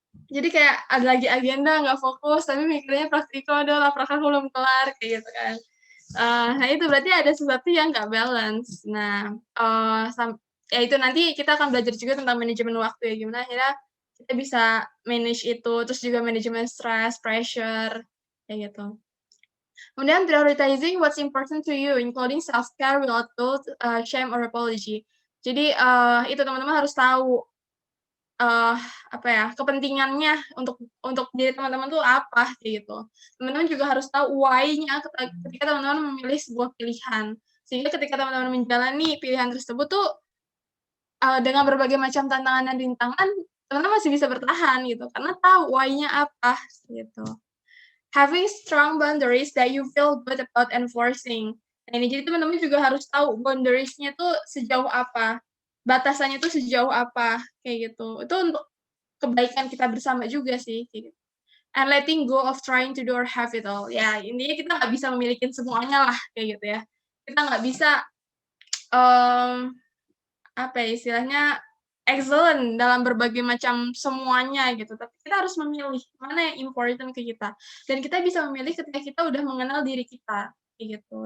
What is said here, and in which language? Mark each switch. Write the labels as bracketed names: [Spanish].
[Indonesian] Jadi kayak ada lagi agenda, nggak fokus, tapi mikirnya praktikum, "Aduh laporan aku belum kelar," kayak gitu kan. Nah itu berarti ada sesuatu yang nggak balance. Nah, ya itu nanti kita akan belajar juga tentang manajemen waktu ya, gimana akhirnya kita bisa manage itu, terus juga manajemen stres, pressure, kayak gitu. [English] Kemudian prioritizing what's important to you, including self-care without guilt, shame, or apology. [Indonesian] Jadi, itu teman-teman harus tahu, eee, apa ya, kepentingannya untuk diri teman-teman tuh apa, kayak gitu. Teman-teman juga harus tahu why-nya ketika teman-teman memilih sebuah pilihan. Sehingga ketika teman-teman menjalani pilihan tersebut tuh, dengan berbagai macam tantangan dan rintangan, teman-teman masih bisa bertahan gitu, karena tahu why-nya apa, gitu. [English] Having strong boundaries that you feel good about enforcing. [Indonesian] Nah ini, jadi teman-teman juga harus tahu boundaries-nya tuh sejauh apa, batasannya tuh sejauh apa, kayak gitu. Itu untuk kebaikan kita bersama juga sih, kayak gitu. [English] And letting go of trying to do or have it all. [Indonesian] Ya, intinya kita nggak bisa memiliki semuanya lah, kayak gitu ya. Kita nggak bisa, mmm, apa ya istilahnya, excellent dalam berbagai macam semuanya gitu, tapi kita harus memilih mana yang important ke kita. Dan kita bisa memilih ketika kita udah mengenal diri kita, kayak gitu.